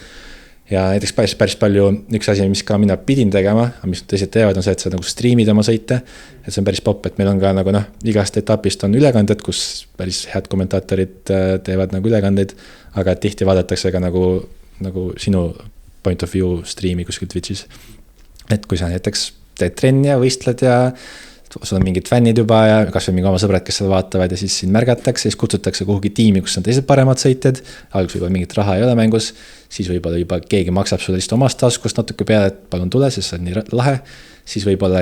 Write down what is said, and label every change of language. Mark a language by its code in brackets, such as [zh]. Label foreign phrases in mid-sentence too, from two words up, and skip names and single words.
[et] Ja näiteks päris palju üks asi, mis ka mina pidin tegema, mis teised teevad, on see, et sa nagu streamid oma sõite, et see on päris popp, et meil on ka nagu igast etapist on ülekanded, kus päris head kommentaatorid teevad nagu ülekandeid, aga tihti vaadatakse ka nagu sinu [en] point of view [et] streami kuskil Twitchis. Et kui sa näiteks teed trenni ja võistled ja sul on mingid fännid juba ja kas või mingi oma sõbrad, kes seda vaatavad ja siis siin märgatakse, siis kutsutakse kuhugi tiimi, kus on teised paremad sõitjad, alguses võib-olla mingit raha ei ole mängus, siis võib-olla juba keegi maksab sulle lihtsalt omast taskust natuke peale, et palun tule, sest see on nii lahe, siis võib-olla